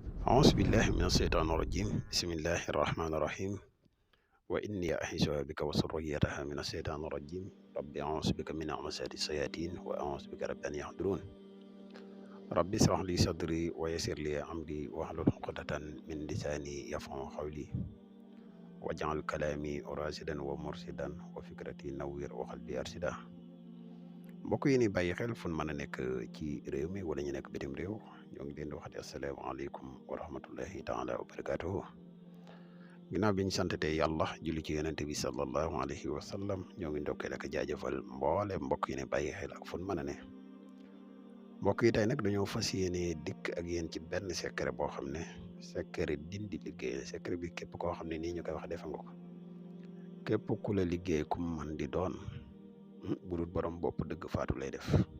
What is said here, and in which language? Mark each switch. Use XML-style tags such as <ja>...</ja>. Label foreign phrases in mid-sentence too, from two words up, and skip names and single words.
<ar>أعوذ بالله من الشيطان الرجيم بسم الله الرحمن الرحيم وإني أعيذها بك وذريتها من الشيطان الرجيم ربي أعوذ بك من همزات الشياطين وأعوذ بك رب أن يحضرون ربي اشرح لي صدري ويسر لي أمري واحلل عقدة من لساني يفقهوا قولي واجعل كلامي راشدا ومرشدا وفكرتي نوير وقلبي أرشدا</ar> <wo>mbokk yi ni bàyyi xel fu mën a nekk ci réew mi wala ñu nekk bitim réew ñoo ngi leen di waxati</wo> <ar>السلام عليكم ورحمة الله تعالى وبركاته</ar> <wo>ginnaaw bi ñu santatee yàlla julli ci yonente bi</wo> <ar>صلى الله عليه وسلم</ar> <wo>ñoo ngi ndokkeel ak jaajëfal mboole mbokk yi ne bàyyi xel ak fu mën a ne mbokk yi tey nag dañoo fas yéene dikk ak yéen ci benn secret boo xam ne secret dindi liggéey secret bi képp koo xam ne nii ñu koy wax defe nga ko képp ku la liggéey ku man di doon bu dul borom bopp dëgg faatu lay def</wo>